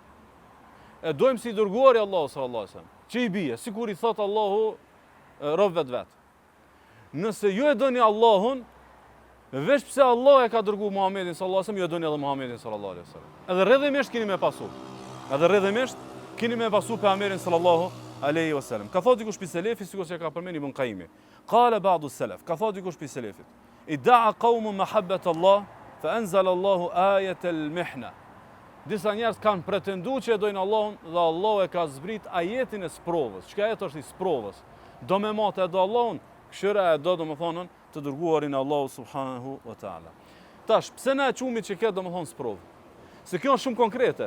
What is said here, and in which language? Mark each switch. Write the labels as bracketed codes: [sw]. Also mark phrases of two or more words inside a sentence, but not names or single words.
[sq] E dojmë si dërguari Allahut [ar] صلى الله عليه وسلم. [sq] Që i bie, sikur i thot Allahu rob vet. Nëse ju e doni Allahun, veç pse Allah e ka dërguar Muhammedin [ar] صلى الله عليه وسلم, [sq] ju e doni edhe Muhammedin [ar] صلى الله عليه وسلم. [sq] Edhe rrjedhimisht keni me pasu. Edhe rrjedhimisht keni me pasu pejgamberin [ar] صلى الله عليه وسلم. [sq] Ka thotë dikush pi selefit, sikur që ka përmendë Ibn Qayyim. [ar] قال بعض السلف, [sq] ka thotë dikush pi selefit. [ar] ادعى قوم محبة الله فأنزل الله آية المحنة. [sq] Disa njerëz kanë pretenduar që e dojnë Allahun dhe Allahu e ka zbrit ajetin e sprovës. Çka ajet është i sprovës? Do me matë e do Allahun, këshira e do domethënë të dërguarin Allahu [ar] سبحانه وتعالى. [sq] Tash, pse na e çumi që këtë domethënë sprovë? Se kjo është shumë konkrete.